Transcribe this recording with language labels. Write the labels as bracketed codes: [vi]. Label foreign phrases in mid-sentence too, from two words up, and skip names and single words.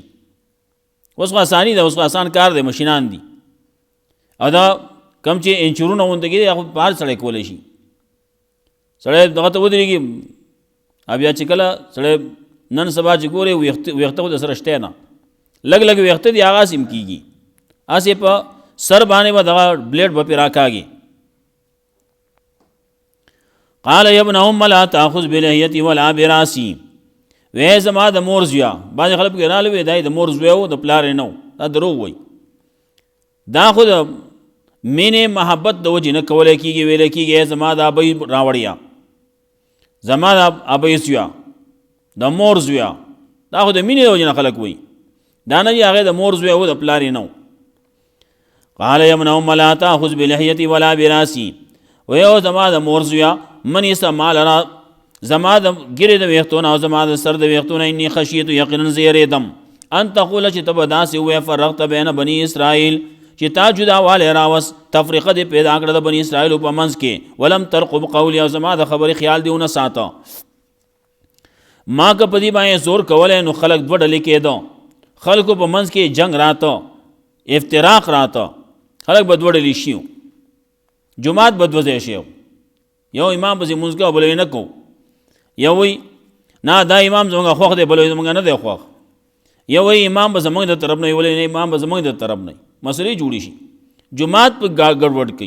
[ps] اوس خو اساني ده، اوس خو اسان کار دی، مشینان دي، او دا کم چې انچورونه غوندې کېدي هغه په هر سړی کولی شي. سړی دغه ته ودرېږي، او بیا چې کله سړی نن سبا چې ګورې ویښته خو د سره شتی نه، لږ لږ ویښته دي هغه هسې هم کېږي، هسې په سر باندې به دغه بلیډ به پرې راکاږي. [ar] قال یا ابن ام لا تاخذ بلحیتی ولا براسي، [ps] وی زما د مور زویا. بعضې خلک پکې راغلي وی دا یې د مور زوی و، د پلار یې نه و، دا دروغ وایي. دا خو د مینې محبت د وجې نه کولی کېږي، ویلی کېږي زما د ابۍ راوړیا، زما د ابۍ زویا، د مور زویا. دا خو د مینې د وجې نه خلک وایي، دا نه چې هغې د مور زوی و د پلار یې نه و. [ar] قال یا ابن ام لا تاخذ بلحیتی ولا براسي، [ps] وی او زما د مور زویا من یسه ما لرا زما د ګیرې د ویښتونه او زما د سر د ویښتونه، [ar] انی خشیت [ps] یقینا زه یېرېدم [ar] ان تقوله [ps] چې ته به داسې ووایې [ar] فرقت بین بني اسرائیل [ps] چې تا جداوالی راوست، تفریقه دې پیدا کړه د بني اسرائیلو په منځ کې، [ar] ولم ترقب قولي [ps] او زما د خبرې خیال دې ونه ساته. ما که په دې باندې زور کولی نو خلک دوه ډلې کېده، خلکو په منځ کې جنگ راته، افتراق راته، خلک به دوه ډلې شي، جماعت به دوه ځای شي، یو امام پسې مونځ کوه بل یې نه کوو، یو وایي نه دا امام زموږ خوښ دی بل وایي زموږ نه دی خوښ، یو وایي امام به زموږ د طرف نه وي، بل نه امام به زموږ د طرف نه وي، مسلې جوړې شي، جماعت په ګډوډ کوي.